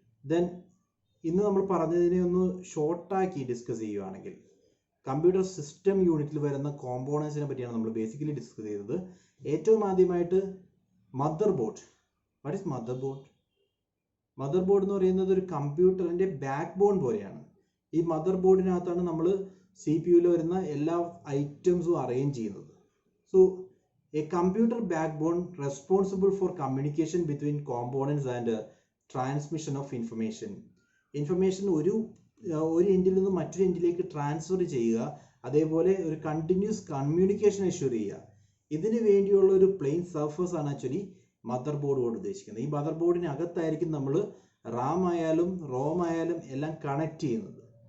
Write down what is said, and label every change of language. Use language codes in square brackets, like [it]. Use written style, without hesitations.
[ml] Then ഇന്ന് നമ്മൾ പറഞ്ഞതിനെ ഒന്ന് ഷോർട്ടാക്കി ഡിസ്കസ് ചെയ്യുകയാണെങ്കിൽ കമ്പ്യൂട്ടർ സിസ്റ്റം യൂണിറ്റിൽ വരുന്ന കോമ്പോണൻസിനെ പറ്റിയാണ് നമ്മൾ ബേസിക്കലി ഡിസ്കസ് ചെയ്തത്. ഏറ്റവും ആദ്യമായിട്ട് mother board. What is mother board? Mother board എന്ന് പറയുന്നത് ഒരു കമ്പ്യൂട്ടറിൻ്റെ ബാക്ക് ബോൺ പോലെയാണ്. ഈ മദർ ബോർഡിനകത്താണ് നമ്മൾ CPU വരുന്ന എല്ലാ ഐറ്റംസും അറേഞ്ച് ചെയ്യുന്നത്. So [en] A computer backbone responsible for communication between components and transmission of information. [ml] Information ഒരു എൻഡിൽ നിന്ന് മറ്റൊരു എൻഡിലേക്ക് ട്രാൻസ്ഫർ ചെയ്യുക, അതേപോലെ ഒരു കണ്ടിന്യൂസ് കമ്മ്യൂണിക്കേഷൻ എഷ്യൂർ ചെയ്യുക. ഇതിന് വേണ്ടിയുള്ള ഒരു പ്ലെയിൻ സർഫസ് ആണ് ആക്ച്വലി മദർ ബോർഡ് കൊണ്ട് ഉദ്ദേശിക്കുന്നത്. ഈ മദർ ബോർഡിനകത്തായിരിക്കും നമ്മൾ റാം ആയാലും റോം ആയാലും എല്ലാം കണക്ട് ചെയ്യുന്നത്.